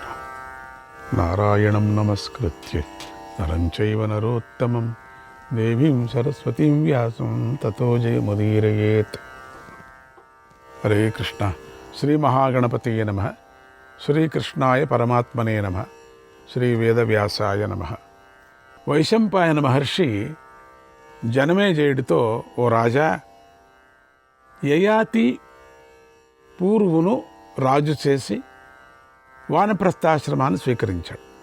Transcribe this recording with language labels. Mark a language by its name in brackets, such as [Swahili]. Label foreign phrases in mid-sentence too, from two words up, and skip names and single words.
[Sanskrit] नारायणं नमस्कृत्य नरं चैव नरोत्तमं देवीं सरस्वतीं व्यासं ततो जयमुदीरयेत्। हरे कृष्ण। श्री महागणपतये नमः। श्रीकृष्णाय परमात्मने नमः। श्री वेदव्यासाय नमः. [Telugu] వైశంపాయన మహర్షి జనమేజయుడితో, ఓ రాజా, యయాతి పూర్వును రాజు చేసి వానప్రస్థాశ్రమాన్ని స్వీకరించాడు.